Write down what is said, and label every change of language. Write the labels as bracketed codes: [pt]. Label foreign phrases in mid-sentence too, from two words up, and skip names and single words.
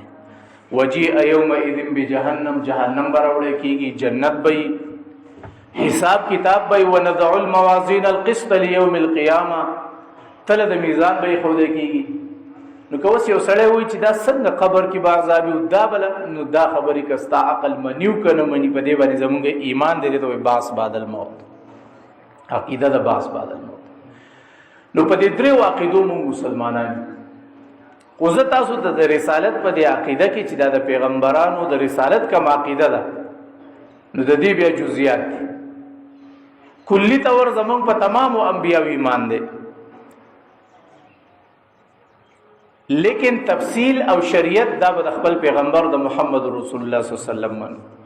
[ar] وجیء یومئذ بجهنم، [ps] جهنم به راوړی کېږي، جنت به حساب کتاب به [ar] ونضع الموازین القسط لیوم القیامه، [ps] تله د میزان به ایښودی کېږي. نو که اوس یو سړی وایي چې دا څنګه قبر کې به عذاب وي دا بله، نو دا خبرې که ستا عقل مني که نه مني، په دې باندې زموږ ایمان دی، دې ته وایي [ar] بعث بعد الموت، [ps] عقیده د [ar] بعث بعد الموت. [ps] نو په دې درېو عقیدو موږ مسلمانان یو. خو زه تاسو ته د رسالت په دې عقیده کې چې دا د پیغمبرانو د رسالت کوم عقیده ده، نو د دې بیا جزئیات دي. کلي طور زموږ په تمامو انبیاو ایمان دی، لیکن تفصیل او شریعت دا به د خپل پیغمبر د محمد رسول الله [ar] صلی الله علیه وسلم [ps] منو.